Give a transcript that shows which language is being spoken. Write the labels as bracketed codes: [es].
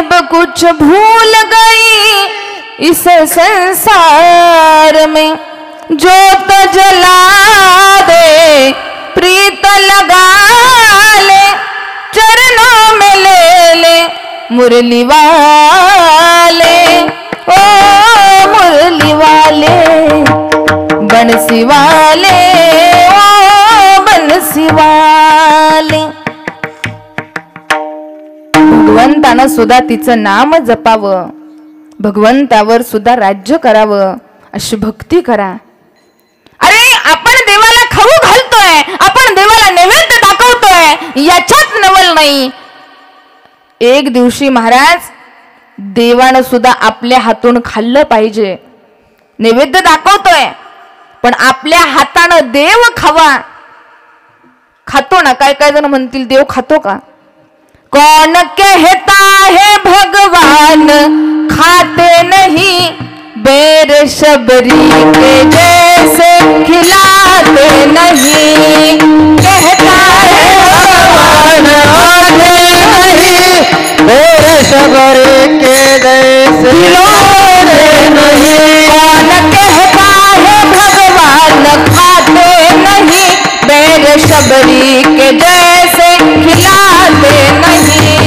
[hi] कुछ भूल गई इस संसार में, जोत जला दे प्रीत लगा ले, चरणों में ले ले मुरली वाले, ओ मुरली वाले, बंसी वाले, ओ बंसी वाले. [mr] भगवंतानं सुद्धा तिचं नाम जपावं, भगवंतावर सुद्धा राज्य करावं, अशी भक्ती करा. अरे आपण देवाला खाऊ घालतोय, आपण देवाला नैवेद्य दाखवतोय, याच्यात नवल नाही. एक दिवशी महाराज देवानं सुद्धा आपल्या हातून खाल्लं पाहिजे. नैवेद्य दाखवतोय पण आपल्या हातानं देव खावा. खातो ना, काय काय जण म्हणतील देव खातो का? [hi] कौन कहता है भगवान खाते नहीं, बेर शबरी के जैसे खिलाते नहीं. कहता है भगवान खाते नहीं, बेर शबरी के जैसे खिलाते नहीं.